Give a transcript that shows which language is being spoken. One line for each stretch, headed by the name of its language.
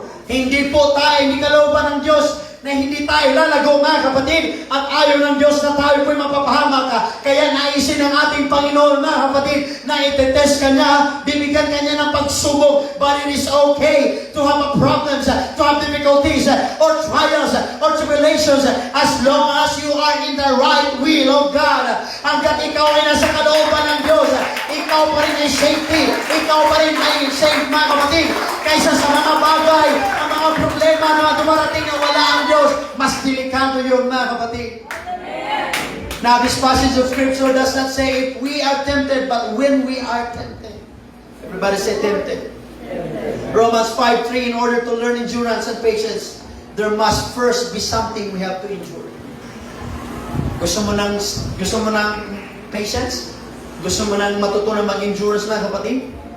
Filipino: Hindi po tayo, hindi kalooban ng Diyos na hindi tayo lalago mga kapatid, at ayaw ng Diyos na tayo po'y mapapahamak. Kaya naisin ng ating Panginoon mga kapatid na itetest ka niya, bibigyan ka niya ng pagsubok.
English: But it is okay to have problems, to have difficulties, or trials, or tribulations, as long as you are in the right will of God.
Filipino: Hanggat ikaw ay nasa kalooban ng Diyos, ikaw pa rin ay safety, ikaw pa rin ay safe mga kapatid, kaysa sa mga bagay, ang mga problema na dumarating na wala ang Diyos, mas delikado yun mga kapatid.
English: Now this passage of scripture does not say if we are tempted, but when we are tempted. Everybody say tempted. Romans 5:3, in order to learn endurance and patience, there must first be something we have to endure.
Filipino: Gusto mo ng patience? Gusto mo ng matutunan mag-endurance mga kapatid?